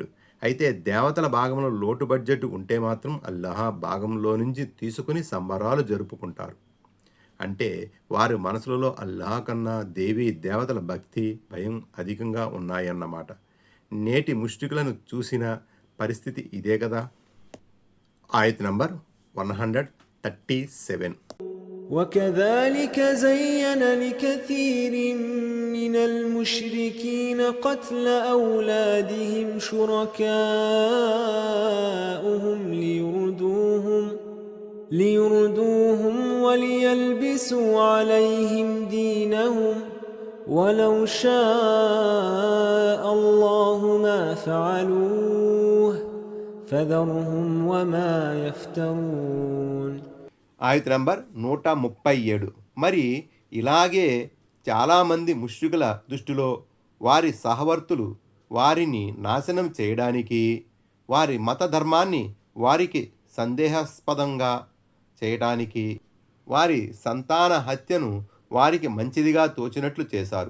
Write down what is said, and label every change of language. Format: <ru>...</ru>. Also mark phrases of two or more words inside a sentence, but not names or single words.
<te>అయితే దేవతల భాగంలో లోటు బడ్జెట్ ఉంటే మాత్రం అల్లాహ్ భాగంలో నుంచి తీసుకుని సంబరాలు జరుపుకుంటారు. అంటే వారి మనసులలో అల్లాహ్ కన్నా దేవీ దేవతల భక్తి, భయం అధికంగా ఉన్నాయన్నమాట. నేటి ముష్టికులను చూసిన పరిస్థితి ఇదే కదా. ఆయత్ నంబర్ 137.</te> <ar>وكذلك زين لكثير من المشركين قتل أولادهم شركاؤهم ليردوهم وليلبسوا عليهم دينهم ولو شاء الله ما فعلوه فذرهم وما يفترون.</ar> <te>ఆయత నంబర్ 137. మరి ఇలాగే చాలామంది ముష్రికుల దృష్టిలో వారి సహవర్తులు వారిని నాశనం చేయడానికి, వారి మత ధర్మాన్ని వారికి సందేహాస్పదంగా చేయడానికి, వారి సంతాన హత్యను వారికి మంచిదిగా తోచినట్లు చేశారు.</te>